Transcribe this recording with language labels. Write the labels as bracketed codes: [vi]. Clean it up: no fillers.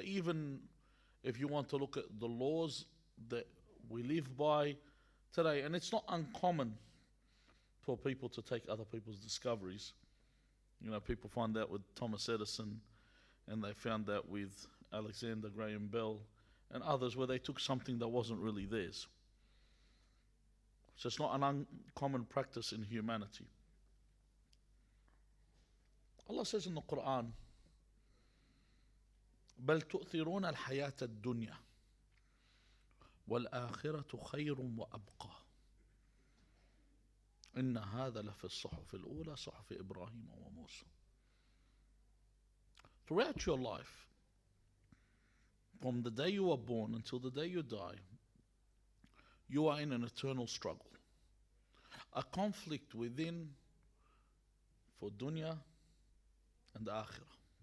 [en] Even if you want to look at the laws that we live by today, and it's not uncommon for people to take other people's discoveries. You know, people find that with Thomas Edison, and they found that with Alexander Graham Bell and others, where they took something that wasn't really theirs. So it's not an uncommon practice in humanity. Allah says in the Quran, [ar] بل تؤثرون الحياة الدنيا والآخرة خير وأبقى إن هذا لفي الصحف الأولى صحف إبراهيم وموسى. [en] Throughout your life, from the day you were born until the day you die, you are in an eternal struggle, a conflict within for dunya and akhirah.